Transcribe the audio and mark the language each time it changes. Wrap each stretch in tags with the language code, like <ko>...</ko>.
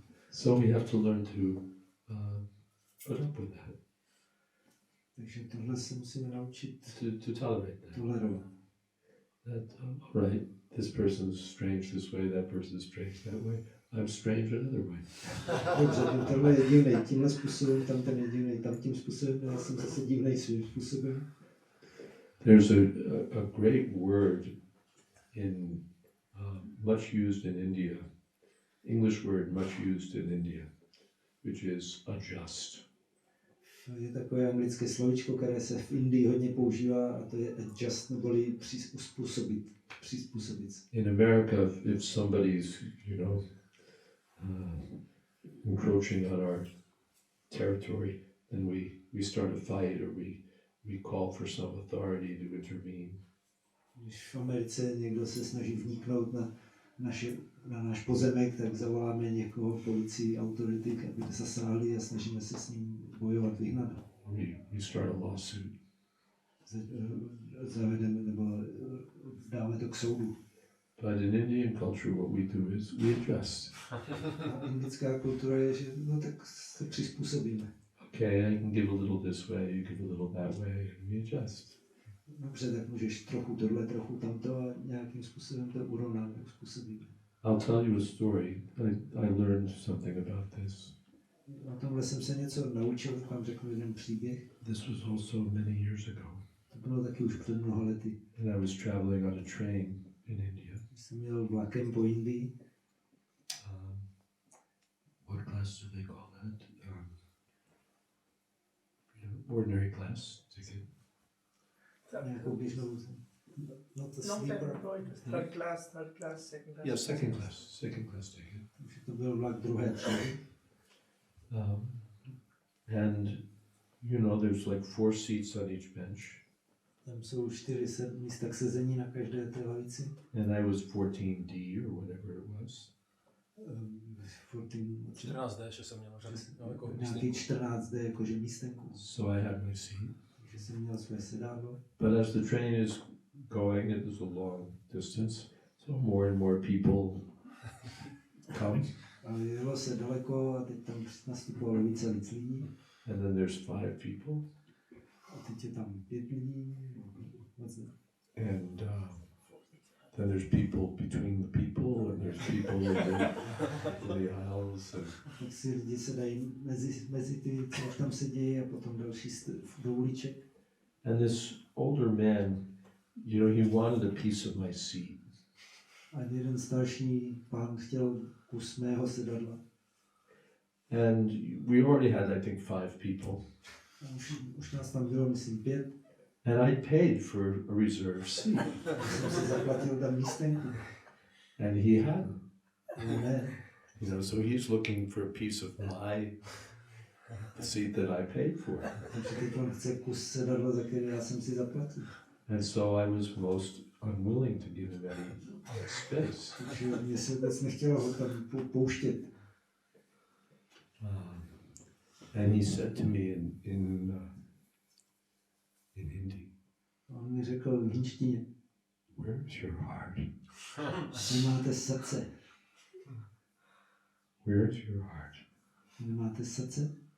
<en>So we have to learn to put up with that.</en> <cs>Takže tohle se musíme naučit</cs> <en>to tolerate that.</en> <cs>tolerovat.</cs> <en>That all right, this person's strange this way, that person's strange that way. I'm strange another way.</en> <cs>Dobře, tohle je divnej tímhle způsobem, tam ten je divnej tam tím způsobem, já jsem zase divnej svým způsobem.</cs> <en>There's a great word in much used in India, English word much used in India, which is adjust.</en> <cs>Je takové anglické slovíčko, které se v Indii hodně používá, a to je adjust, neboli přizpůsobit.</cs> <en>In America, if somebody's, encroaching on our territory, then we start a fight or we call for some authority to intervene.</en> <cs>Když v Americe někdo se snaží vniknout na náš pozemek, tak zavoláme někoho, policii, autority, aby zasáhli a snažíme se s ním bojovat, vyhnat.</cs> <en>We start a lawsuit.</en> <cs>Zavedeme nebo dáme to k soudu.</cs> <en>But in Indian culture, what we do is we adjust.</en> <cs>A indická kultura je, že no tak se přizpůsobíme.</cs> <en>Okay, I can give a little this way, you give a little that way, and we adjust.</en> <cs>Dobře, tak můžeš trochu tohle, trochu tamto a nějakým způsobem to urovnáme, uspůsobíme.</cs> <en>I'll tell you a story. I learned something about this.</en> <cs>O tomhle jsem se něco naučil, vám řeknu jeden příběh.</cs> <en>This was also many years ago.</en> <cs>To bylo taky už před mnoha lety.</cs> <en>And I was traveling on a train in India.</en> <cs>Jsem jel vlakem po Indii.</cs> <en>What class do they call that? Ordinary class ticket.</en> <cs>Nějakou běžnou,</cs> <en>not the sleeper. Third class, second class. Yeah, second class ticket.</en> <cs>Takže to byl vlak druhé třídy.</cs> <en>And there's like 4 seats on each bench.</en> <cs>Tam jsou 4 místa k sezení na každé té lavici.</cs> <en>And I was 14D or whatever it was.</en> <cs>14D, že jsem měl nějaký 14D, jakože místenku.</cs> <en>So I had my seat.</en> <cs>Takže jsem měl své sedádlo.</cs> <en>But as the train is going, it was a long distance, so more and more people come.</en> <cs>Ale jelo se daleko a teď tam nastupovalo více lidí.</cs> <en>And then there's 5 people.</en> <cs>A teď je tam 5 lidí.</cs> <en>And then there's people between the people, and there's people in the aisles. And</en> <cs>tak si lidi se dají mezi ty, co už tam se dějí, a potom další do uliček.</cs> <en>And this older man, he wanted a piece of my seat.</en> <cs>A jeden starší pán chtěl kus mého sedadla.</cs> <en>And we already had, I think, 5 people.</en> <cs>Už nás tam bylo, myslím, 5.</cs> <en>And I paid for a reserve seat.</en> <cs>Jsem si zaplatil tam místenku.</cs> <en>And he hadn't.</en> <cs>Ne.</cs> <en>So he's looking for a piece of my seat that I paid for.</en> <cs>Takže teď on chce kus sedadla, za který já jsem si zaplatil.</cs> <en>And so I was most unwilling to give him any space.</en> <cs>Takže mě se vůbec nechtělo ho tam pouštět.</cs> <en>And he said to me in Hindi,</en> <cs>On mi řekl v hindštině,</cs> <en>"Where's your heart?</en> <cs>nemáte srdce.</cs> <en>Where's your heart?"</en> <cs>Nemáte srdce?</cs>